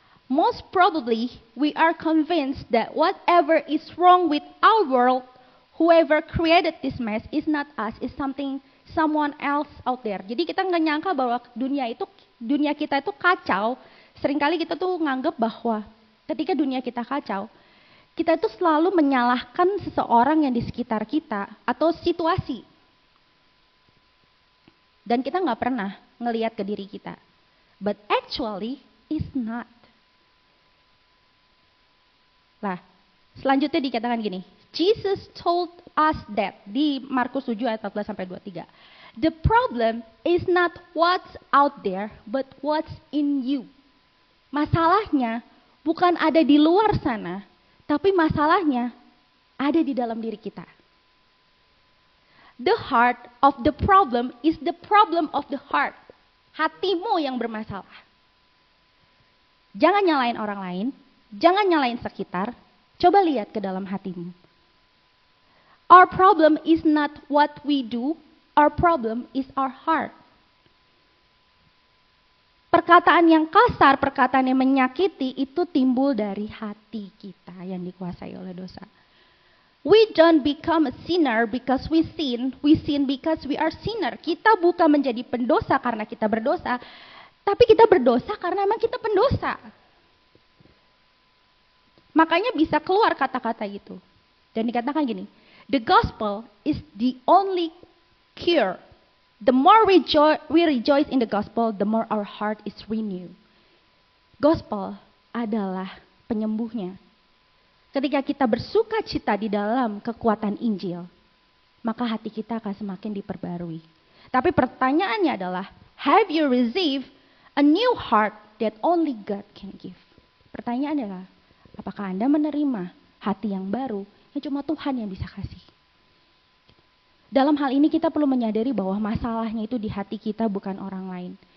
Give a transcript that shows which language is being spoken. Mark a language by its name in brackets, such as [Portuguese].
[English] Most probably we are convinced that whatever is wrong with our world, whoever created this mess is not us, is someone else out there. [Indonesian] Jadi kita nggak nyangka bahwa dunia kita itu kacau. Seringkali kita tuh nganggap bahwa ketika dunia kita kacau, kita itu selalu menyalahkan seseorang yang di sekitar kita atau situasi. Dan kita nggak pernah ngelihat ke diri kita. [English] But actually, it's not. [Indonesian] Nah, selanjutnya dikatakan gini. [English] Jesus told us that [Indonesian] di Markus 7 ayat 14-23. [English] The problem is not what's out there, but what's in you. [Indonesian] Masalahnya bukan ada di luar sana, tapi masalahnya ada di dalam diri kita. [English] The heart of the problem is the problem of the heart. [Indonesian] Hatimu yang bermasalah. Jangan nyalain orang lain, jangan nyalain sekitar, coba lihat ke dalam hatimu. [English] Our problem is not what we do, our problem is our heart. [Indonesian] Perkataan yang kasar, perkataan yang menyakiti itu timbul dari hati kita yang dikuasai oleh dosa. [English] We don't become a sinner because we sin because we are sinner. [Indonesian] Kita bukan menjadi pendosa karena kita berdosa, tapi kita berdosa karena memang kita pendosa. Makanya bisa keluar kata-kata gitu. Dan dikatakan gini, [English] the gospel is the only cure. The more we rejoice in the gospel, the more our heart is renewed. [Indonesian] Gospel adalah penyembuhnya. Ketika kita bersuka cita di dalam kekuatan Injil, maka hati kita akan semakin diperbarui. Tapi pertanyaannya adalah, [English] have you received a new heart that only God can give? [Indonesian] Pertanyaannya adalah, apakah Anda menerima hati yang baru yang cuma Tuhan yang bisa kasih? Dalam hal ini kita perlu menyadari bahwa masalahnya itu di hati kita, bukan orang lain.